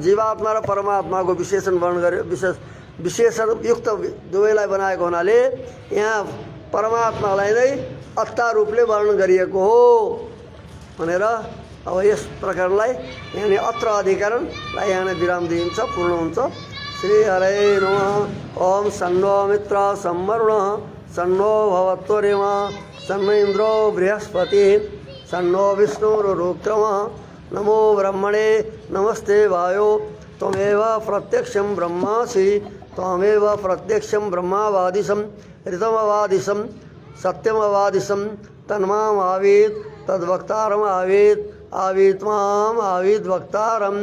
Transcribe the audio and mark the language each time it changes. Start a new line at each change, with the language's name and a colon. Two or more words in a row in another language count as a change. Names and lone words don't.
Nepali: जीवात्मा र परमात्मा को विशेषण वर्णन गर्यो, विशेषण युक्त दुवैलाई बनाएको हुनाले यहाँ परमात्मालाई नै अत्ता रूपले वर्णन गरिएको हो भनेर। अब यस प्रकरणलाई यहाँ अत्र अधिकरणलाई यहाँ विराम दिइन्छ, पूर्ण हुन्छ।
Sanskrit: श्री हरे नमः। ओम सन्नो मित्र सम्वरुण, सन्नो भवत्वरेम, सन्नो इन्द्रो बृहस्पति, सन्नो विष्णुरुक्रम, नमो ब्रह्मणे नमस्ते वायो, त्वमेव प्रत्यक्षं ब्रह्मासि, त्वमेव प्रत्यक्षं ब्रह्मावादिशं ऋतमवादिशं सत्यमवादिशं, तन्माम् आवीत् तद्वक्तारम् आवीत्, आवीत् माम् आवीत् वक्तारम्।